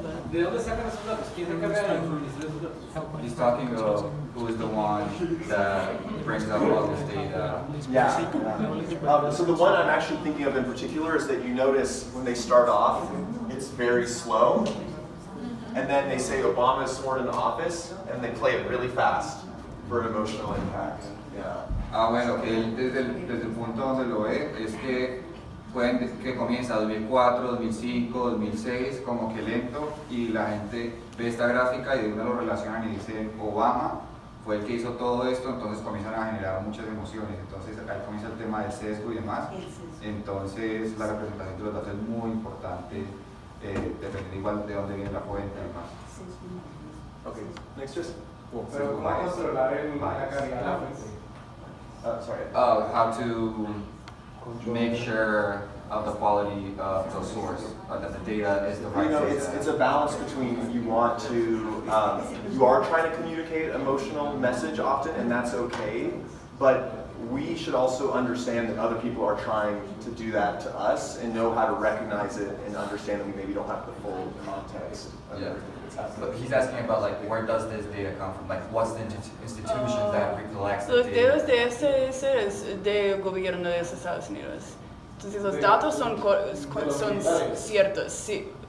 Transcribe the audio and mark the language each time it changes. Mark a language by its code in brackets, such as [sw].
[es] ¿De dónde sacan esos datos? ¿Quién se encarga de suministrar esos datos? [en] He's talking about who is the one that brings up all this data. So the one I'm actually thinking of in particular is that you notice when they start off, it's very slow. And then they say Obama is sworn into office, and they play it really fast for an emotional impact. [es] Bueno, que él desde el punto donde lo ve es que pueden que comienza 2004, 2005, 2006 como que lento y la gente ve esta gráfica y de una lo relacionan y dicen Obama fue el que hizo todo esto, entonces comienzan a generar muchas emociones, entonces ahí comienza el tema del sesgo y demás, entonces la representación de los datos es muy importante, depende igual de dónde viene la fuente y demás. [en] Okay, next just. [es] Pero ¿cómo controlar la calidad de la fuente? [en] Sorry. How to make sure of the quality of the source, that the data is the right data. It's a balance between you want to, you are trying to communicate emotional message often, and that's okay, but we should also understand that other people are trying to do that to us and know how to recognize it and understand that we maybe don't have the full context of everything that's happening. But he's asking about like where does this data come from? Like what's the institution that collects the [es] Los [en] data? [es] datos de este es del gobierno de los Estados Unidos. Entonces los datos son ciertos, sí.